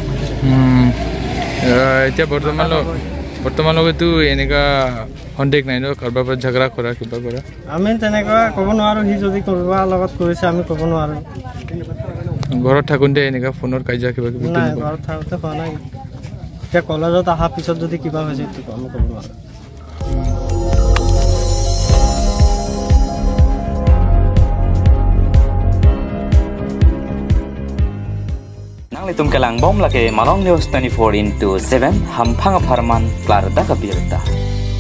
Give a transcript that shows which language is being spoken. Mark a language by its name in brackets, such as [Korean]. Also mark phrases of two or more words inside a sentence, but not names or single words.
[Assamese] এতিয়া বৰ্তমানলৈকেতো এনেকুৱা সন্দেহ নাই ন কাৰোবাৰ পৰা ঝগৰা কৰা কিবা কৰা আমি তেনেকুৱা ক'ব নোৱাৰোঁ সি যদি কাৰোবাৰ লগত কৰিছে আমি ক'ব নোৱাৰোঁ ঘৰত থাকোঁতে এনেকুৱা ফোনৰ কাজিয়া কিবা কিবি নাই ঘৰত থাকোঁতে হোৱা নাই এতিয়া কলেজত অহাৰ পিছত যদি কিবা হৈছে এইটো আমি ক'ব নোৱাৰোঁ [Karbi] Tum kelang bom lake Malong News 24/7 hampang aparman klar da kabirta